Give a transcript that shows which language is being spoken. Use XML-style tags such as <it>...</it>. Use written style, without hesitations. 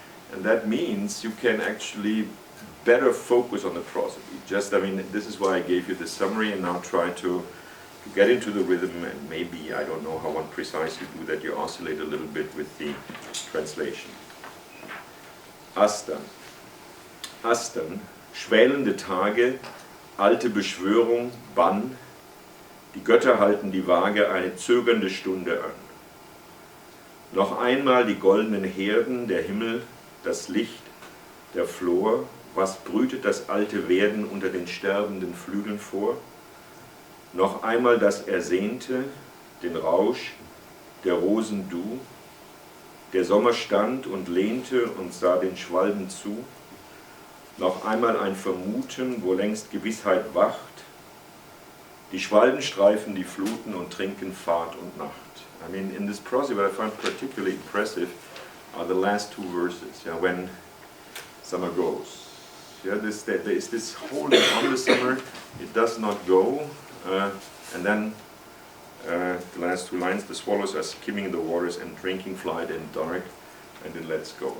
<en>And that means you can actually better focus on the prosody. This is why I gave you the summary, and now try to get into the rhythm, and maybe, I don't know how one precisely do that, you oscillate a little bit with the translation.</en> <de>Astern. Astern, schwälende Tage, alte Beschwörung, Bann, die Götter halten die Waage eine zögernde Stunde an. Noch einmal die goldenen Herden, der Himmel, das Licht, der Flor, was brütet das alte Werden unter den sterbenden Flügeln vor? Noch einmal das Ersehnte, den Rausch, der Rosen Du, der Sommer stand und lehnte und sah den Schwalben zu. Noch einmal ein Vermuten, wo längst Gewissheit wacht. Die Schwalben streifen die Fluten und trinken Fahrt und Nacht.</de> <en>In this prosody, what I find particularly impressive are the last two verses, when summer goes. There is this holding on the summer, it does not go, and then the last two lines, the swallows are skimming the waters and drinking flight in dark, and it lets go.</en>